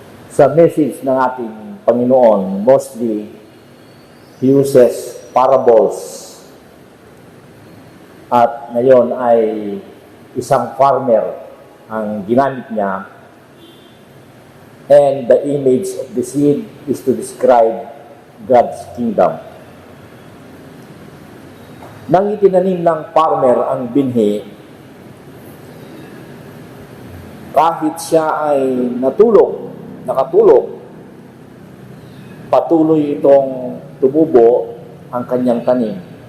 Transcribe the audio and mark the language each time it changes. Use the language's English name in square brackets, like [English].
[Filipino] Sa message ng ating Panginoon, [English] mostly he uses parables. [Filipino] At ngayon ay isang farmer ang ginamit niya. [English] And the image of the seed is to describe God's kingdom. [Filipino] Nang itinanim ng farmer ang binhi, kahit siya ay nakatulog, patuloy itong tumubo ang kanyang tanim.